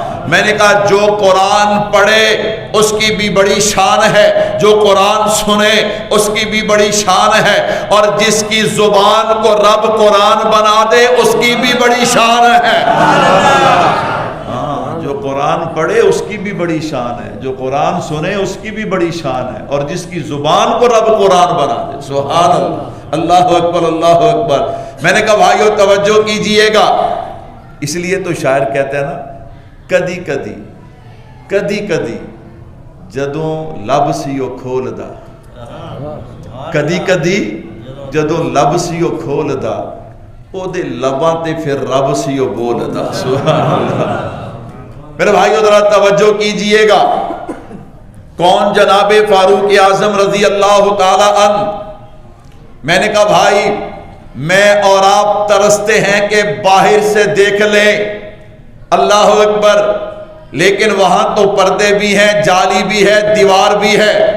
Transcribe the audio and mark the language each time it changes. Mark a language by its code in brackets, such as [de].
[ur] میں نے کہا جو قرآن پڑھے اس کی بھی بڑی شان ہے, جو قرآن سنے اس کی بھی بڑی شان ہے, اور جس کی زبان کو رب قرآن بنا دے اس کی بھی بڑی شان ہے. جو قرآن پڑھے اس کی بھی بڑی شان ہے, جو قرآن سنے اس کی بھی بڑی شان ہے, اور جس کی زبان کو رب قرآن بنا دے. سبحان اللہ, اللہ اکبر, اللہ اکبر. میں نے کہا بھائیو توجہ کیجئے گا. اس لیے تو شاعر کہتے ہیں نا, [pa] کدی کدی کدی کدی جدوں لب سیو کھول دا, کدی کدی جدوں لب سیو کھول دا, او دے لباں تے پھر رب سیو بول دا. [ur] سبحان اللہ. میرے بھائیو ذرا توجہ کیجئے گا, کون جناب فاروق اعظم رضی اللہ تعالی عنہ. میں نے کہا بھائی میں اور آپ ترستے ہیں کہ باہر سے دیکھ لیں, اللہ اکبر, لیکن وہاں تو پردے بھی ہیں, جالی بھی ہے, دیوار بھی ہے,